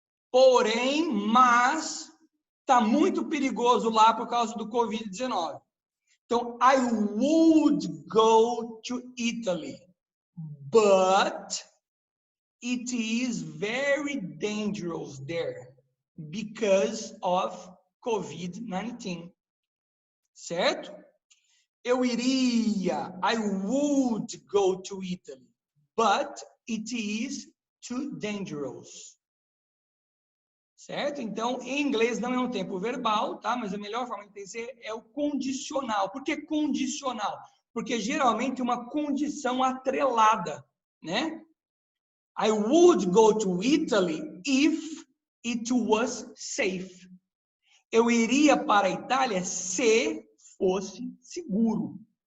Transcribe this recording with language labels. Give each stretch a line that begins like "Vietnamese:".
Portuguese: Porém, mas está muito perigoso lá por causa do Covid-19. Então,
English: I would go to Italy, but it is very dangerous there because of COVID-19. Certo?
Portuguese: Eu iria,
English: I would go to Italy, but it is too dangerous.
Portuguese: Certo? Então, em inglês não é um tempo verbal, tá? Mas a melhor forma de entender é o condicional. Por que condicional? Porque geralmente uma condição atrelada, né?
English: I would go to Italy if it was safe.
Portuguese: Eu iria para a Itália se fosse seguro.